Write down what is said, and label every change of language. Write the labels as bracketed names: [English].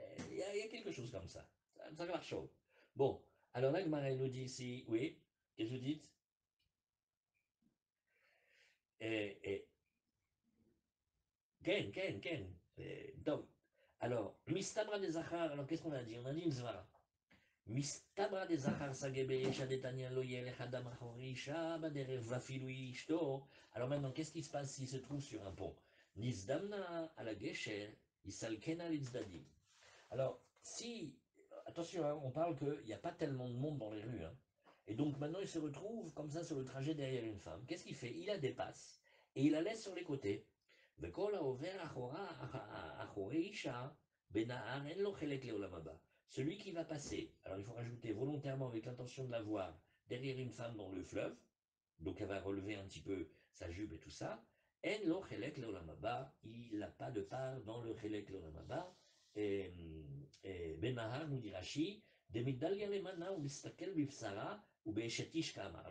[French] Il y a quelque chose comme ça. Ça marche chaud. Bon, alors là, Gmara nous dit ici, oui, qu'est-ce que vous dites? Et, Ken. Donc, alors, Mistabra des Zachar, alors qu'est-ce qu'on a dit? On a dit une Zvara. [Hebrew] מסתברא דזכר סגי בישע דתניא לא ילך אדם אחורי אישה בדרך ואפילו אשתו. [French] Alors maintenant, qu'est-ce qui se passe s'il se trouve sur un pont? [Hebrew] Nizdamna à la gesher, isalkena litzdadim. [French] Alors, si, attention, hein, on parle qu'il n'y a pas tellement de monde dans les rues, hein, et donc maintenant il se retrouve comme ça sur le trajet derrière une femme. Qu'est-ce qu'il fait? Il la dépasse et il la laisse sur les côtés. [Hebrew] וכל העובר אחורי אישה בנהר אין לו חלק לעולם הבא. [French] Celui qui va passer, alors il faut rajouter volontairement avec l'intention de la voir derrière une femme dans le fleuve, donc elle va relever un petit peu sa jupe et tout ça, [Hebrew] en lo chelek leolam haba, [French] il n'a pas de part dans le chelek leolam haba, Ben Mahar nous dit Rashi, [Hebrew] de migdal yalemana ou mistakel bifsara ou be'eshetish kama.